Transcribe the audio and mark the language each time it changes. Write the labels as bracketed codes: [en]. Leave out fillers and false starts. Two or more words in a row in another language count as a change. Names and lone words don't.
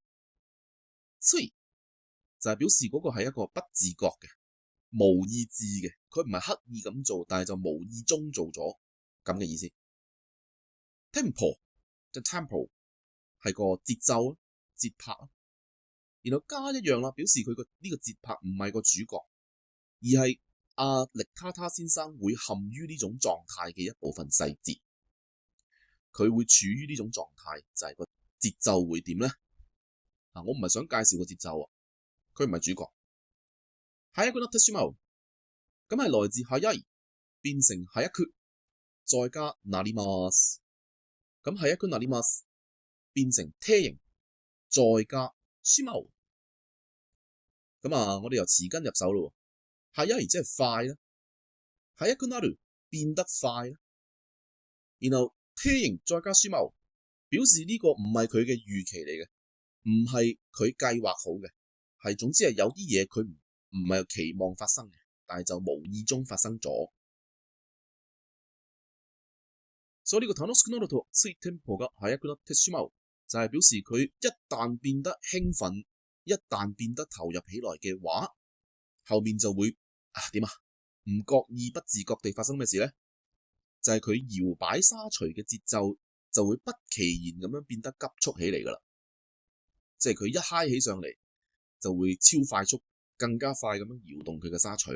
[yue] つい就係表示嗰個係一個不自覺嘅、無意志嘅，佢唔係刻意咁做，但係就無意中做咗咁嘅意思。tempo 即係 tempo 係個節奏啦、節拍啦，然後加一樣啦，表示佢個呢個節拍唔係個主角，而係力他他先生會陷於呢種狀態嘅一部分細節，佢會處於呢種狀態，就係個節奏會點呢？我唔係想介紹個節奏啊，佢唔係主角。 [ja] 速くなってしまう [yue] 咁係來自速い變成速く再加なります。咁 [ja] 速くなります [yue] 變成體型再加しまう。咁我哋由詞根入手咯。速い即係快啦， [ja] 速くなる [yue] 變得快啦，然後體型再加しまう表示呢個唔係佢嘅預期嚟嘅，唔係佢計劃好嘅，係總之係有啲嘢佢唔係期望發生嘅，但係就無意中發生咗。所以呢個 [ja] 楽しくなるとついテンポが速くなってしまう [yue] 就係表示佢一旦變得興奮，一旦變得投入起來嘅話，後面就會點啊？唔覺意不自覺地發生咩事呢？就係佢搖擺沙錘嘅節奏就會不其然咁樣變得急速起嚟噶啦，即係佢一嗨起上嚟就會超快速，更加快咁樣搖動佢嘅沙錘啦。